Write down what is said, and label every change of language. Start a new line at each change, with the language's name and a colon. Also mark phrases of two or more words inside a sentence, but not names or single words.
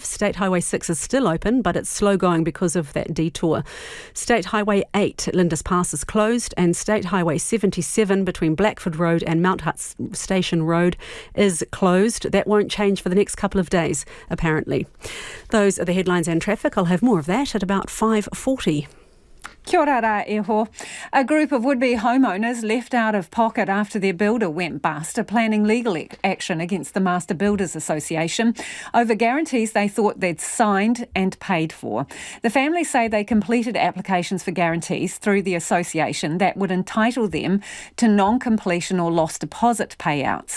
English: State Highway 6 is still open, but it's slow going because of that detour. State Highway 8 at Lindis Pass is closed, and State Highway 77 between Blackford Road and Mount Hutt Station Road is closed. That won't change for the next couple of days, apparently. Those are the headlines and traffic. I'll have more of that at about 5:40.
Māori: Kia ora rā iho.
English: A group of would-be homeowners left out of pocket after their builder went bust are planning legal action against the Master Builders Association over guarantees they thought they'd signed and paid for. The families say they completed applications for guarantees through the association that would entitle them to non-completion or lost deposit payouts.